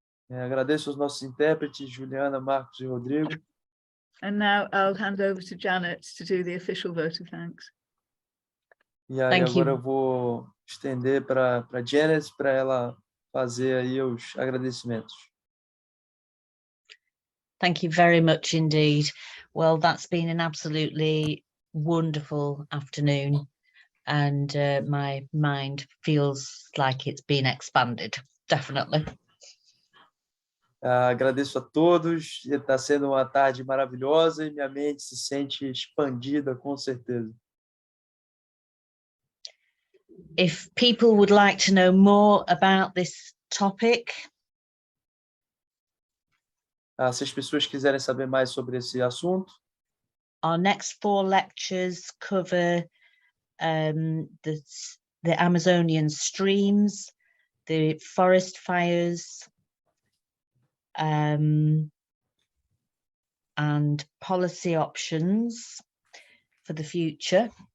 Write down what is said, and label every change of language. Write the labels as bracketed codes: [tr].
[pt] Agradeço aos nossos intérpretes, Juliana, Marcos e Rodrigo. [en] And now I'll hand over to Janet to do the official vote of thanks. [pt] E aí [en] Thank [pt] agora [en] you. [pt] eu vou estender para Janet, para ela fazer aí os agradecimentos. [en] Thank you very much indeed. Well, that's been an absolutely wonderful afternoon, and my mind feels like it's been expanded, definitely. [pt] Agradeço a todos, está sendo uma tarde maravilhosa e minha mente se sente expandida, com certeza. [en] If people would like to know more about this topic, [pt] Se as pessoas quiserem saber mais sobre esse assunto, [en] our next 4 lectures cover the Amazonian streams, the forest fires, and policy options for the future.